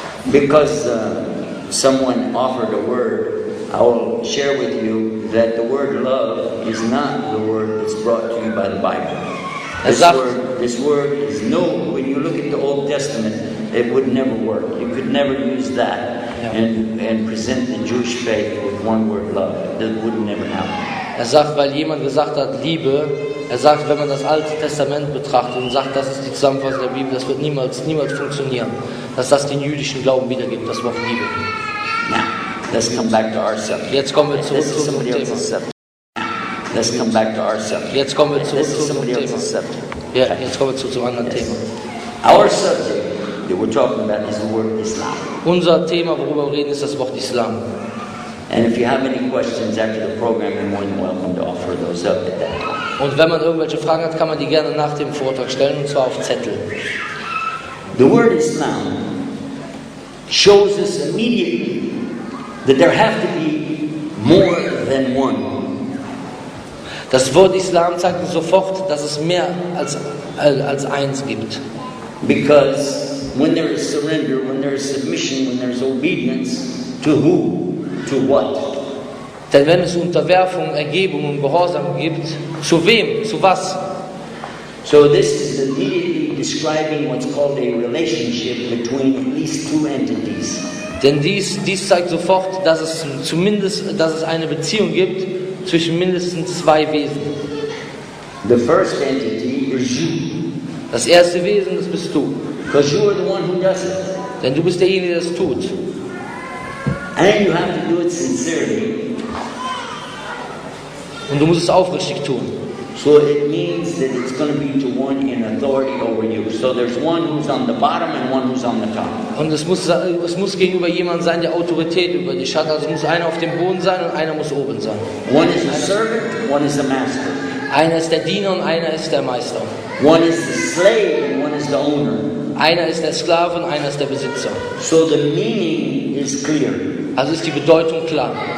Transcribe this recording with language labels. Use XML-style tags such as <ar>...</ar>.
<en>Because someone offered a word, I will share with you that the word love is not the word that's brought to you by the Bible. This word is no, when you look at the Old Testament, it would never work. You could never use that and present the Jewish faith with one word, love. That would never happen.</en> <de>Sagt, weil jemand gesagt hat, Liebe, sagt, wenn man das Alte Testament betrachtet und sagt, das ist die Zusammenfassung der Bibel, das wird niemals funktionieren, dass das den jüdischen Glauben wiedergibt, das Wort Liebe.</de> <en>Now, let's come back to our subject.</en> <de>Jetzt kommen wir zurück zu unserem Thema.</de> <en>Let's come back to our subject.</en> <de>Jetzt kommen wir zurück zu unserem Thema. Ja, jetzt kommen wir zum anderen Thema.</de> <en>Our subject that we're talking about is the word Islam.</en> <de>Unser Thema, worüber wir reden, ist das Wort Islam.</de> <en>And if you have any questions after the program, you're more than welcome to offer those up at that time.</en> <de>Und wenn man irgendwelche Fragen hat, kann man die gerne nach dem Vortrag stellen, und zwar auf Zettel.</de> <en>The word Islam shows us immediately that there have to be more than one.</en> <de>Das Wort Islam zeigt uns sofort, dass es mehr als eins gibt.</de> <en>Because when there is surrender, when there is submission, when there is obedience, to who? To what?</en> <de>Denn wenn es Unterwerfung, Ergebung und Gehorsam gibt, zu wem, zu was?</de> <en>So this is immediately describing what's called a relationship between at least two entities.</en> <de>Denn dies zeigt sofort, dass es eine Beziehung gibt zwischen mindestens zwei Wesen.</de> <en>The first entity is you,</en> <de>Das erste Wesen, das bist du.</de> <en>because you are the one who does it.</en> <de>Denn du bist derjenige, der es tut.</de> <en>And you have to do it sincerely.</en> <de>Und du musst es aufrichtig tun.</de> <en>So it means that it's going to be to one in authority over you. So there's one who's on the bottom and one who's on the top.</en> <de>Und es muss gegenüber jemand sein, der Autorität über dich hat. Also es muss einer auf dem Boden sein und einer muss oben sein.</de> <en>One is a servant, one is a master.</en> <de>Einer ist der Diener und einer ist der Meister.</de> <en>One is the slave and one is the owner.</en> <de>Einer ist der Sklave und einer ist der Besitzer.</de> <en>So the meaning is clear.</en> <de>Also ist die Bedeutung klar.</de>